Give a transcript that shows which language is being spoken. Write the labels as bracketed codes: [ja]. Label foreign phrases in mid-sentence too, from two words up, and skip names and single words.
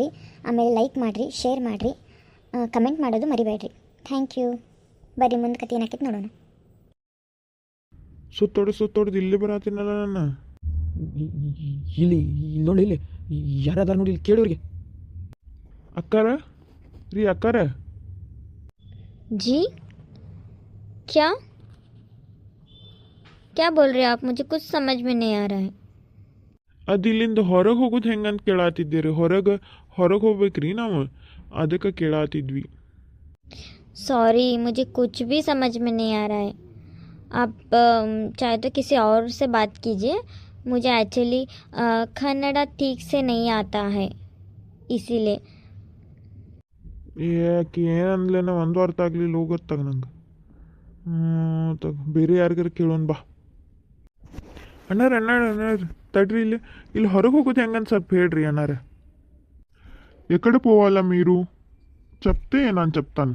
[kn] ಆಮೇಲೆ ಲೈಕ್ ಮಾಡಿರಿ, ಶೇರ್ ಮಾಡಿರಿ, ಕಮೆಂಟ್ ಮಾಡೋದು ಮರಿಬೇಡ್ರಿ. [en] thank you. [kn] ಬರ್ರಿ ಮುಂದೆ ಕತೆ ಏನಾಕೈತೆ ನೋಡೋಣ. ಸುತ್ತೋಡ್ದು ಇಲ್ಲಿ ಬರತ್ತೀನಲ್ಲ ನನ್ನ. ಇಲ್ಲಿ ನೋಡಿ, ಇಲ್ಲಿ ಯಾರಾದಾರ ನೋಡಿ, ಇಲ್ಲಿ ಕೇಳೋರಿಗೆ. ಅಕ್ಕಾರ ರೀ ಅಕ್ಕಾರ. [hi] जी क्या बोल रहे हैं आप? मुझे कुछ समझ में नहीं आ रहा है. [kn] ಅದು ಇಲ್ಲಿಂದ ಹೊರಗೆ ಹೋಗೋದು ಹೆಂಗಂತ ಕೇಳಾತಿದ್ದೀರಿ. ಹೊರಗೆ ಹೋಗ್ಬೇಕ್ರಿ ನಾವು, ಅದಕ್ಕೆ ಕೇಳಾತಿದ್ವಿ. [hi] सॉरी मुझे कुछ भी समझ में नहीं आ रहा है. आप चाहे तो किसी और से बात कीजिए. मुझे एक्चुअली कन्नड़ा ठीक से नहीं आता है, इसीलिए. [kn] ಯಾಕೆ ಏನಂದ್ಲೇನೋ ಒಂದು ಅರ್ಥ ಆಗಲಿಲ್ಲ, ಹೋಗತ್ತಾಗ ನಂಗೆ. ಬೇರೆ ಯಾರಿಗಾರ ಕೇಳೋಣ ಬಾ. ಅಣ್ಣಾರ ತಡ್ರಿ, ಇಲ್ಲಿ ಹೊರಗೆ ಹೋಗೋದು ಹೆಂಗಂತ ಸ್ವಲ್ಪ ಹೇಳ್ರಿ ಅಣ್ಣಾರ. [te] ಎಕಡೆ పోవాలా మీరు చెప్తే ನಾನು చెప్తాను.